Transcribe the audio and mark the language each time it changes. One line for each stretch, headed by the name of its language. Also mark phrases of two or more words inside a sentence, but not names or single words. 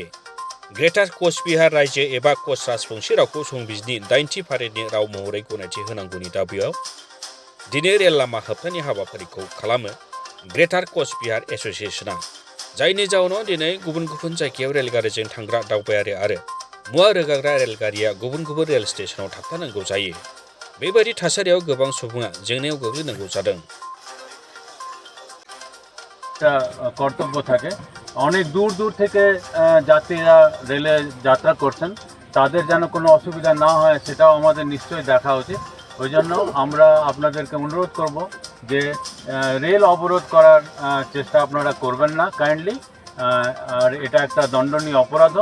Bodo: ग्रेटार कचबिहार रायजो एबा कच राजबंशी रावखौ संबिजिरनि 8थि फारिनि राव महरै गनायथि होनांगौनि दाबियाव दिनै रेल लामा होबथानायनि हाबाफारिखौ खालामो ग्रेटार कचबिहार एस'सिएशना। जायनि जाउनाव दिनै गुबुन गुबुन जायगायाव रेलगारिजों थांग्रा दावबायारि आरो मुवा रोगाग्रा रेलगारिया गुबुन गुबुन रेल स्टेशनाव थाबथानांगौ जायो। बेबायदि थासारियाव गोबां सुबुङा जेंनायाव गोग्लैनांगौ जादों।
Bangla: কর্তব্য থাকে অনেক দূর দূর থেকে যাত্রীরা রেলে যাত্রা করছেন, তাদের যেন কোনো অসুবিধা না হয় সেটাও আমাদের নিশ্চয়ই দেখা উচিত। ওই জন্য আমরা আপনাদেরকে অনুরোধ করব যে রেল অবরোধ করার চেষ্টা আপনারা করবেন না কাইন্ডলি, আর এটা একটা দণ্ডনীয় অপরাধও।